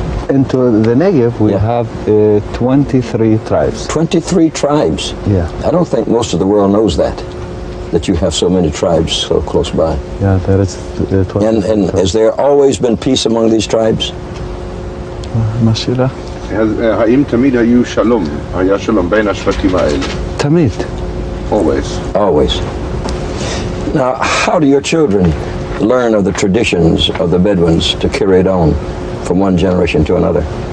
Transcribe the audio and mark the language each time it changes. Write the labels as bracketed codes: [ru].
[en] Into the Negev, we have 23 tribes. 23 tribes? Yeah. I don't think most of the world knows that you have so many tribes so close by. Yeah, there is 23. And has there always been peace among these tribes? Mashila? [he] האם תמיד היה שלום בין השבטים האלה? תמיד. [en] Always. Now, how do your children learn of the traditions of the Bedouins to carry it on from one generation to another?